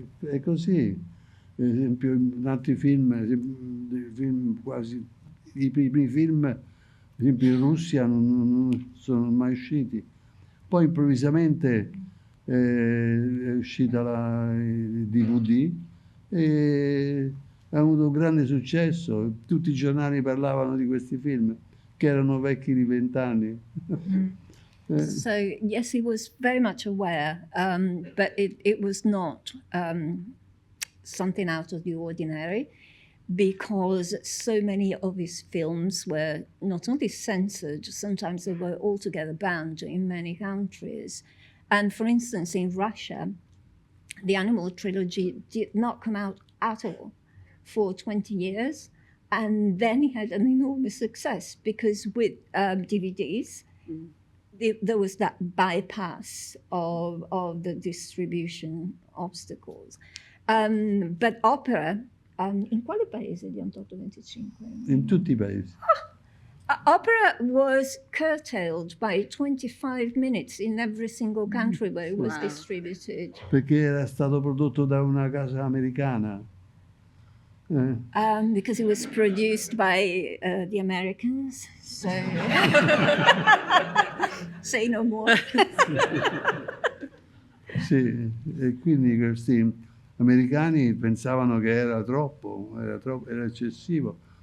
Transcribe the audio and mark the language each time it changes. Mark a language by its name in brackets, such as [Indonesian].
[Italian] è così. Per esempio, in altri film quasi, i primi film, per esempio in Russia, non sono mai usciti. Poi improvvisamente è uscita il DVD e ha avuto un grande successo. Tutti i giornali parlavano di questi film, che erano vecchi di 20 anni. [English] So yes, he was very much aware, but it was not something out of the ordinary, because so many of his films were not only censored, sometimes they were altogether banned in many countries. And for instance, in Russia, the Animal trilogy did not come out at all for 20 years. And then he had an enormous success because with DVDs, there was that bypass of the distribution obstacles. [Italian] But opera, in quale paese di 825? In tutti i paesi. [English] Opera was curtailed by 25 minutes in every single country where it was distributed. [Italian] Perché era stato prodotto da una casa americana. [English] Because it was produced by the Americans, so say no more. [Italian] Sì, e quindi questi americani pensavano che era troppo, era eccessivo.